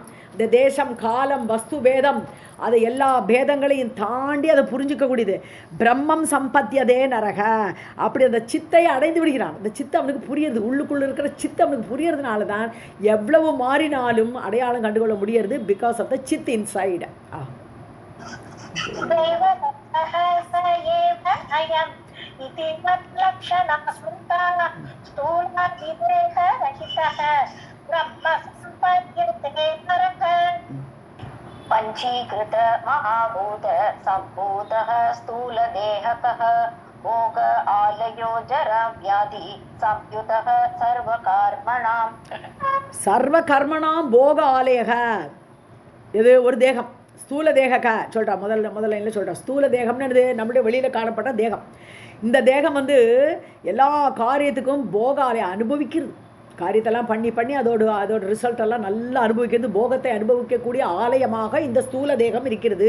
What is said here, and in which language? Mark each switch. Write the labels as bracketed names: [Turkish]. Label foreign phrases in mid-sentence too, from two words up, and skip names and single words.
[Tamil] இந்த தேசம், காலம், வஸ்து பேதம், அதை எல்லா பேதங்களையும் தாண்டி அதை புரிஞ்சிக்கக்கூடியது. [Sanskrit] ब्रह्मं सम्पद्यते नरक. [Tamil] அப்படி அந்த சித்தை அடைந்து விடுகிறான். அந்த சித்தை அவனுக்கு புரியுறது, உள்ளுக்குள்ளே இருக்கிற சித்தை அவனுக்கு புரியறதுனால தான் எவ்வளவு மாறினாலும் அடையாளம் கண்டுகொள்ள முடியறது. [English] because of the chit inside. [Sanskrit] पंचीकृत महाभूत सम्भूतः स्थूलदेहकः भोग आलयो जरा व्याधि संयुतः सर्वकर्मणाम् सर्व कर्मणाम् भोग आलयक. [Tamil] இது ஒரு தேகம், ஸ்தூல தேக சொல்கிறா. முதல்ல என்ன சொல்கிறா, ஸ்தூல தேகம்னு என்னது, நம்முடைய வெளியில் காணப்பட்ட தேகம். இந்த தேகம் வந்து எல்லா காரியத்துக்கும் போக ஆலயம், அனுபவிக்கிறது. காரியத்தெல்லாம் பண்ணி அதோட ரிசல்ட் எல்லாம் நல்லா அனுபவிக்கிறது, போகத்தை அனுபவிக்கக்கூடிய ஆலயமாக இந்த ஸ்தூல தேகம் இருக்கிறது.